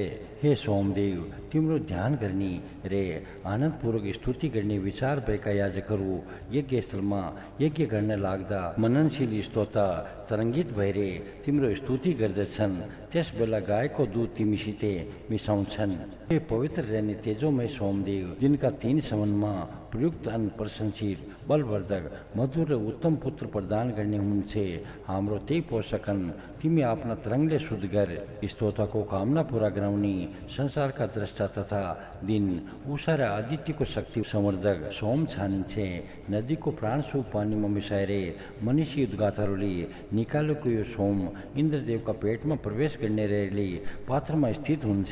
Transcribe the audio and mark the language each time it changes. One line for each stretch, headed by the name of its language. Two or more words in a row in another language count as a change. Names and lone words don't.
Nepali: हे सोमदेव, तिम्रो ध्यान गर्ने रे आनन्दपूर्वक स्तुति गर्ने विचार भएका याजकहरू यज्ञस्थलमा यज्ञ गर्न लाग्दा मननशील स्तोता तरङ्गित भएर तिम्रो स्तुति गर्दछन्। त्यस बेला गायको दुध तिमीसित मिसाउँछन्। हे पवित्र रहने तेजोमय सोमदेव, जिनका 3 समनमा प्रयुक्त अन्न प्रशंसित बलवर्धक मधुर र उत्तम पुत्र प्रदान गर्ने हुनुहुन्छ, हाम्रो त्यही पोषकन तिमी आफ्ना तरङ्गले शुद्ध गर। स्तोत्रको कामना पूरा गराउने संसारका द्रष्टा तथा दिन उषा र आदित्यको शक्ति संवर्धक सोम छानिन्छे। नदीको प्राणस्वरूप पानीमा मिसाएर मनीषी उद्गाताहरूले निकालेको यो सोम इन्द्रदेवका पेटमा प्रवेश गर्ने रहेले पात्रमा स्थित हुन्छ।